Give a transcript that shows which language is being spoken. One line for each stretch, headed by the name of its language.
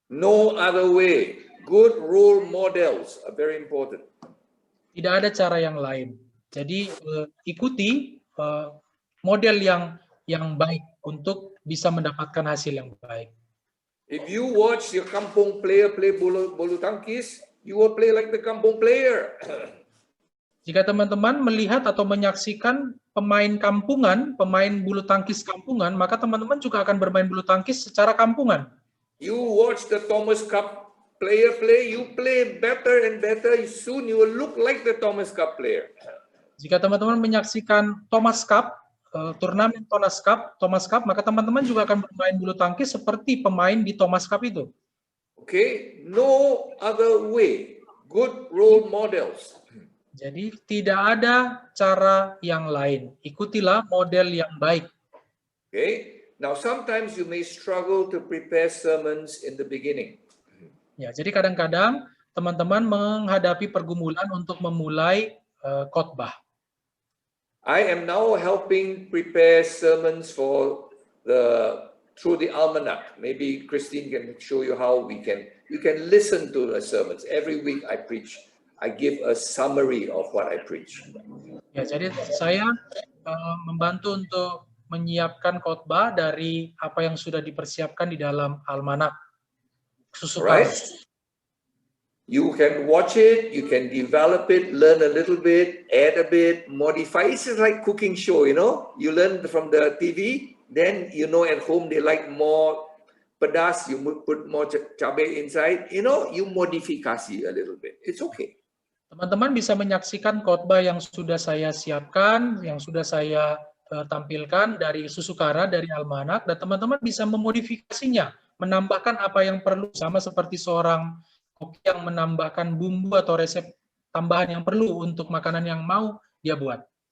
English: No other way. Good role models are very important.
Indonesian: Tidak ada cara yang lain. Jadi ikuti model yang baik untuk bisa mendapatkan hasil yang baik.
English: If you watch your kampung player play
Indonesian: bulu tangkis,
English: you will play like the kampung player.
Indonesian: Jika teman-teman melihat atau menyaksikan pemain kampungan, pemain bulu tangkis kampungan, maka teman-teman juga akan bermain bulu tangkis secara kampungan.
English: You watch the Thomas Cup player play, you play better and better. Soon you will look like the Thomas Cup player.
Indonesian: Jika teman-teman menyaksikan Thomas Cup, turnamen Thomas Cup, maka teman-teman juga akan bermain bulu tangkis seperti pemain di Thomas Cup itu.
English: Okay, no other way. Good role models.
Indonesian: Jadi tidak ada cara yang lain. Ikutilah model yang baik.
English: Okay. Now sometimes you may struggle to prepare sermons in the beginning.
Indonesian: Ya, jadi kadang-kadang teman-teman menghadapi pergumulan untuk memulai khotbah.
English: I am now helping prepare sermons for through the almanac. Maybe Christine can show you how you can listen to the sermons. Every week I preach. I give a summary of what I preach.
Indonesian: Ya, jadi saya membantu untuk menyiapkan khotbah dari apa yang sudah dipersiapkan di dalam almanak.
English: Right? You can watch it, you can develop it, learn a little bit, add a bit, modify. It's just like cooking show, you know. You learn from the TV, then you know at home they like more pedas, you put more cabai inside, you know, you modifikasi a little bit. It's okay.
Indonesian: Teman-teman bisa menyaksikan khotbah yang sudah saya siapkan, yang sudah saya tampilkan dari Susukara, dari almanak, dan teman-teman bisa memodifikasinya, menambahkan apa yang perlu, sama seperti seorang koki yang menambahkan bumbu atau resep tambahan yang perlu untuk makanan yang mau dia buat.